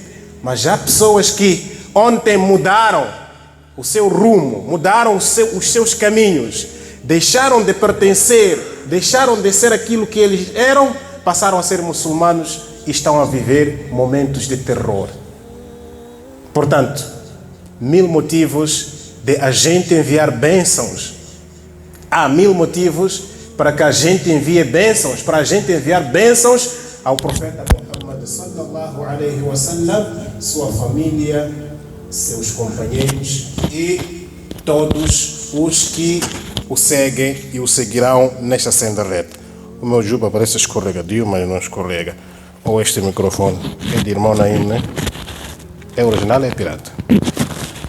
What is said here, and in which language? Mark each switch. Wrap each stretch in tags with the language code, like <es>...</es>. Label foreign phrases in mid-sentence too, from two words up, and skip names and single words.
<pt>Mas já há pessoas que ontem mudaram o seu rumo, mudaram os seus caminhos, deixaram de pertencer, deixaram de ser aquilo que eles eram, passaram a ser muçulmanos e estão a viver momentos de terror. Portanto, 1000 motivos de a gente enviar bênçãos. Há 1000 motivos para que a gente envie bênçãos, para a gente enviar bênçãos ao profeta Muhammad</pt> <ar>صلى الله عليه وسلم,</ar> <pt>sua família, seus companheiros e todos os que o seguem e o seguirão nesta senda reta. O meu juba parece escorregadio, mas não escorrega. Ou este microfone é de irmão Naim, né? É original ou é pirata? É original.</pt>